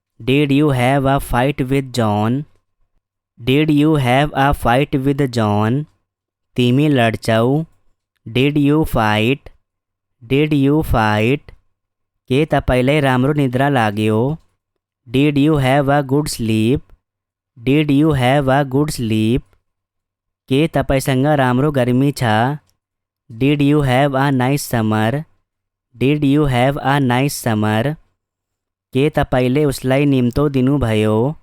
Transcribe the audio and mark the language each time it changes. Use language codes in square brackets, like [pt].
[en] Did you have a fight with John? Did you have a fight with John? [ne] तिमी लड्छौ. [en] Did you fight? Did you fight? [ne] के तपाईलाई राम्रो निद्रा लाग्यो. [en] Did you have a good sleep? Did you have a good sleep? [ne] के तपाईसँग राम्रो गर्मी छ. [en] Did you have a nice summer? Did you have a nice summer? [ne] के तपाईले उसलाई निम्तो दिनुभयो.